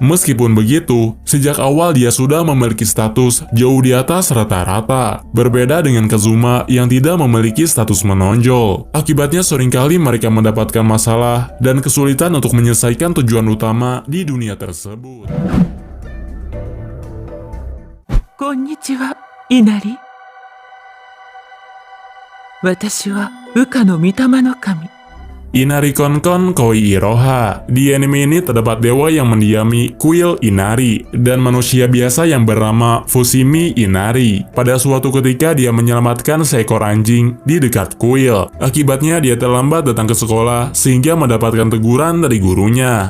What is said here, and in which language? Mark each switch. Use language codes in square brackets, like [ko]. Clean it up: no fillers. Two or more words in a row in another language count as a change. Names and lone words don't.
[id] Meskipun begitu, sejak awal dia sudah memiliki status jauh di atas rata-rata. Berbeda dengan Kazuma yang tidak memiliki status menonjol. Akibatnya seringkali mereka mendapatkan masalah dan kesulitan untuk menyelesaikan tujuan utama di dunia tersebut. [ja] こんにちは、稲荷。私は羽化の御霊の神。 Inari Konkon Koi Iroha. [id] Di anime ini terdapat dewa yang mendiami kuil Inari dan manusia biasa yang bernama Fushimi Inari. Pada suatu ketika dia menyelamatkan seekor anjing di dekat kuil. Akibatnya dia terlambat datang ke sekolah sehingga mendapatkan teguran dari gurunya.